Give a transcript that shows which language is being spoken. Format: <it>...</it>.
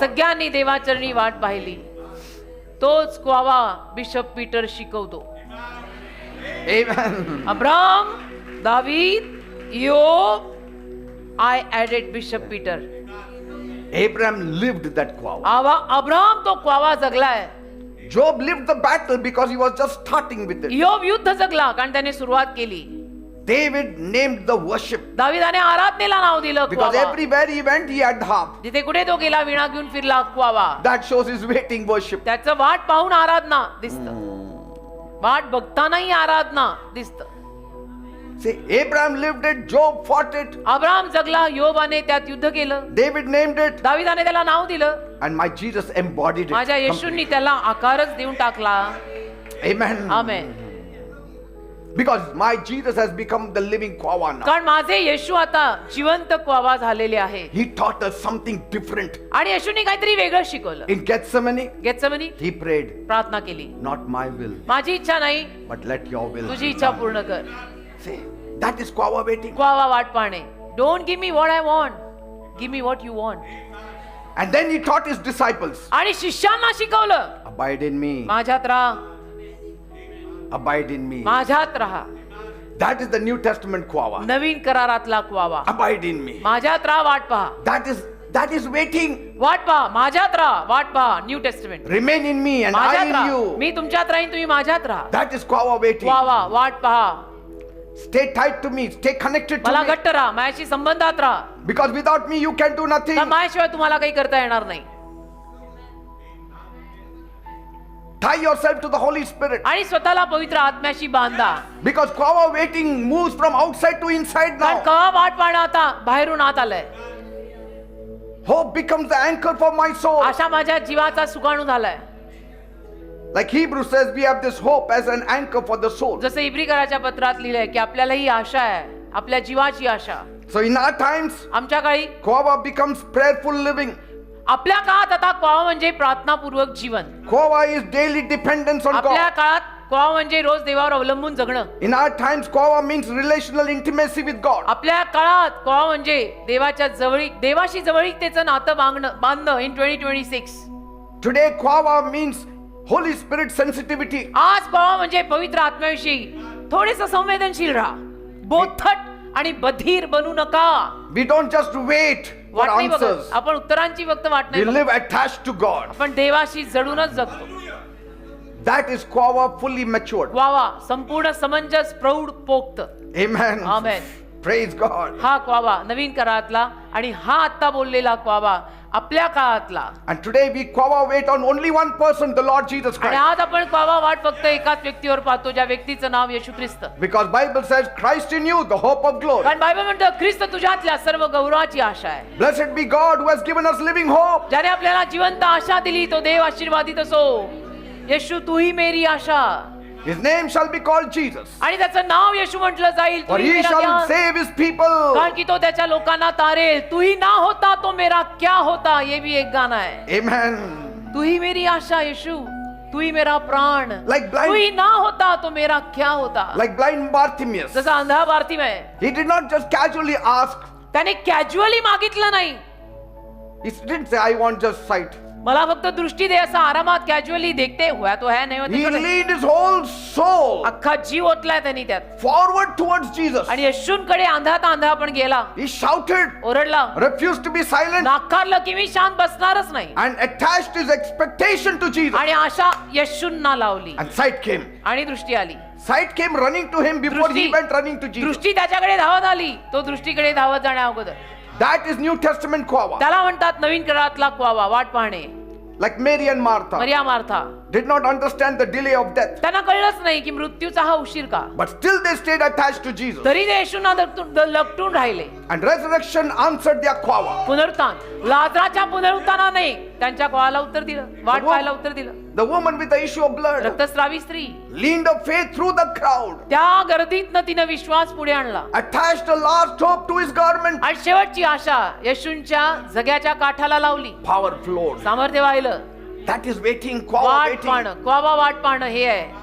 <mr>सगळ्यांनी देवाचरणी वाट पाहिली. तोच क्वावा बिशप पीटर शिकवतो.</mr> <en>Amen.</en> <mr>अब्राम, दावीद, योब,</mr> <en>I added</en> <mr>bishop Peter.</mr> <en>Abraham lived that Quava.</en> <mr>Abram तो क्वावा जगलाय.</mr> <en>Job lived the battle because he was just starting with it.</en> <mr>योब युद्ध जगला कारण त्याने सुरुवात केली.</mr> <en>David named the worship</en> <mr>दाविदाने आराधनेला नाव दिलं</mr> <en>because</en> <mr>क्वावा.</mr> <en>everywhere he went he had harp.</en> <mr>जिथे कुठे तो गेला विणा घेऊन फिरला क्वावा.</mr> <en>That shows his waiting worship.</en> <mr>त्याचं वाट पाहून आराधना दिसत, वाट बघतानाही आराधना दिसत.</mr> <en>See, Abraham lived it, Job fought it,</en> <mr>Abram जगला, योबाने त्यात युद्ध केलं,</mr> <en>David named it,</en> <mr>दाविदाने त्याला नाव दिलं,</mr> <en>and my Jesus embodied it.</en> <mr>माझ्या येशूंनी त्याला आकारच देऊन टाकला.</mr> <en>Amen.</en> <mr>Amen.</mr> <en>Because my Jesus has become the living Quava now.</en> <mr>कारण माझे येशू आता जिवंत क्वावा झालेले आहे.</mr> <en>He taught us something different.</en> <mr>आणि येशूंनी काहीतरी वेगळं शिकवलं.</mr> <en>In Gethsemane,</en> <mr>Gethsemane</mr> <en>he prayed,</en> <mr>प्रार्थना केली,</mr> <en>not my will,</en> <mr>माझी इच्छा नाही</mr> <en>but let your will</en> <mr>तुझी</mr> <en>be</en> <mr>इच्छा</mr> <en>done.</en> <mr>पूर्ण कर.</mr> <en>See, that is Quava waiting.</en> <mr>क्वावा वाट पाहणे.</mr> <en>Don't give me what I want, give me what you want. And then he taught his disciples,</en> <mr>आणि शिष्यांना शिकवलं,</mr> <en>abide in me,</en> <mr>माझ्यात राहा,</mr> <en>abide in me.</en> <mr>माझ्यात राहा.</mr> <en>That is the New Testament Quava.</en> <mr>Naveen करारातला क्वावा.</mr> <en>Abide in me.</en> <mr>माझ्यात राहा, वाट पहा.</mr> <en>That is waiting.</en> <mr>वाट पहा, माझ्यात राहा, वाट पहा.</mr> <en>New testament. Remain in me and I</en> <mr>माझ्यात</mr> <en>in</en> <mr>राहा,</mr> <en>you.</en> <mr>मी तुमच्यात राहीन, तुम्ही माझ्यात राहा.</mr> <en>That is Quava waiting.</en> <mr>क्वावा वाट पहा.</mr> <en>Stay tight to me. Stay connected to</en> <mr>मला</mr> <en>me.</en> <mr>घट्ट राहा, माझ्याशी संबंधात राहा.</mr> <en>Because without me you can do nothing.</en> <mr>तर माझ्याशिवाय तुम्हाला काही करता येणार नाही.</mr> <en>Tie yourself to the Holy Spirit.</en> <mr>आणि स्वतःला पवित्र आत्म्याशी बांधा.</mr> <en>Because Quava waiting moves from outside to inside</en> <mr>कारण</mr> <en>now.</en> <mr>कवा वाट पाहणं आता बाहेरून आत आलंय.</mr> <en>Hope becomes the anchor for my soul.</en> <mr>आशा माझ्या जीवाचा सुकाणू झालाय.</mr> <en>Like Hebrews says, we have this hope as an anchor for the soul.</en> <mr>जसं इब्रिकराच्या पत्रात लिहिलंय की आपल्याला ही आशा आहे, आपल्या जीवाची आशा.</mr> <en>So in our times,</en> <mr>आमच्या काळी</mr> <en>Quava becomes prayerful living.</en> <mr>आपल्या काळात आता क्वावा म्हणजे प्रार्थनापूर्वक जीवन.</mr> <en>Quava is daily dependence on</en> <mr>आपल्या</mr> <en>God.</en> <mr>काळात क्वा म्हणजे रोज देवावर अवलंबून जगणं.</mr> <en>In our times, Kawa means relational intimacy with God.</en> <mr>आपल्या काळात क्वा म्हणजे देवाशी जवळीकतेचं नातं बांधणं</mr> <en>In 2026. Today, Kawa means Holy Spirit sensitivity.</en> <mr>आज क्वा म्हणजे पवित्र आत्म्याविषयी थोडेसं संवेदनशील राहा. बोथट आणि बधीर बनू नका.</mr> <en>We don't just wait for</en> <mr>वाट नाही बघत.</mr> <en>answers.</en> <mr>आपण उत्तरांची फक्त वाट</mr> <en>We</en> <mr>नाही बघत.</mr> <en>live attached to God.</en> <mr>आपण देवाशी जडूनच जगतो.</mr> <en>That is Kawa fully matured.</en> <mr>क्वावा संपूर्ण समंजस प्रौढ पोक्त.</mr> <en>Amen. Amen. Praise God.</en> <mr>हा क्वावा नवीन काळातला आणि हा आता बोललेला क्वावा आपल्या काळातला.</mr> <en>And today we Kawa wait on only one person, the Lord Jesus</en> <mr>आणि</mr> <en>Christ.</en> <mr>आज आपण क्वावा वाट फक्त एकाच व्यक्तीवर पाहतो, ज्या व्यक्तीचं नाव येशू ख्रिस्त.</mr> <en>Because Bible says Christ in you, the hope of glory.</en> <mr>कारण बायबल म्हणतं ख्रिस्त तुझ्यातल्या सर्व गौरवाची आशा आहे.</mr> <en>Blessed be God who has given us living hope.</en> <mr>ज्याने आपल्याला जिवंत आशा दिली, तो देव आशीर्वादित असो.</mr> <hi>येशू तू ही मेरी आशा.</hi> <en>His name shall be called Jesus.</en> <mr>आणि त्याचं नाव येशू म्हटलं जाईल.</mr> <en>For he</en> <hi>मेरा</hi> <en>shall</en> <hi>क्या?</hi> <en>save his people.</en> <mr>कारण की तो त्याच्या लोकांना तारेल.</mr> <hi>तू ही ना होता तो मेरा क्या होता, ये भी एक गाना है.</hi> <en>Amen.</en> <hi>तू ही मेरी आशा येशू, तू ही मेरा प्राण.</hi> <en>Like blind-</en> <hi>तू ही ना होता तो मेरा क्या होता.</hi> <en>Like blind Bartimaeus.</en> <mr>जसा अंधा बार्तिमेय,</mr> <en>He did not just casually ask.</en> <mr>त्याने कॅज्युअली मागितलं नाही.</mr> <en>He didn't say, I want just sight.</en> <mr>मला फक्त दृष्टी दे, असं आरामात कॅज्युअली</mr> <hi>देखते हुआ तो है नहीं</hi> <en>He</en> <mr>होते.</mr> <en>leaned his whole soul</en> <mr>अख्खा जीव ओतलाय त्यांनी त्यात.</mr> <en>forward towards Jesus.</en> <mr>आणि येशूंकडे आंधा पण गेला.</mr> <en>He shouted,</en> <mr>ओरडला,</mr> <en>refused to be silent,</en> <mr>नाकारलं की मी शांत बसणारच नाही.</mr> <en>and attached his expectation to Jesus.</en> <mr>आणि आशा येशूंना लावली</mr> <en>And sight came.</en> <mr>आणि दृष्टी आली.</mr> <en>Sight came running to him before he went running to Jesus.</en> <mr>दृष्टी त्याच्याकडे धावत आली, तो दृष्टीकडे धावत जाण्या अगोदर.</mr> <en>That is New Testament Kawa.</en> <mr>त्याला म्हणतात नवीन काळातला क्वावा, वाट पाहणे.</mr> <en>Like Mary and Martha</en> <mr>Maria Martha</mr> <en>did not understand the delay of death,</en> <mr>त्यांना कळलंच नाही की मृत्यूचा हा उशीर का.</mr> <en>but still they stayed attached to Jesus.</en> <mr>तरी ते येशूंना लपटून राहिले.</mr> <en>And resurrection answered their Kawa.</en> <mr>पुनरुत्थान, लाजराच्या पुनरुत्थानाने त्यांच्या क्वाला उत्तर दिलं, वाट पाहायला उत्तर दिलं.</mr> <en>The woman with the issue of blood</en> <mr>रक्तस्रावी स्त्री,</mr> <en>leaned of faith through the crowd,</en> <mr>त्या गर्दीतनं तिनं विश्वास पुढे आणला</mr> <en>attached a last hope to his garment.</en> <mr>आणि शेवटची आशा येशूंच्या जग्याच्या काठाला लावली.</mr> <en>Power flowed.</en> <mr>सामर्थ्य वाहिलं.</mr> <en>That is waiting, Kawa</en> <mr>वाट</mr> <en>waiting.</en> <mr>पाहणं, क्वावा वाट पाहणं हे आहे.</mr>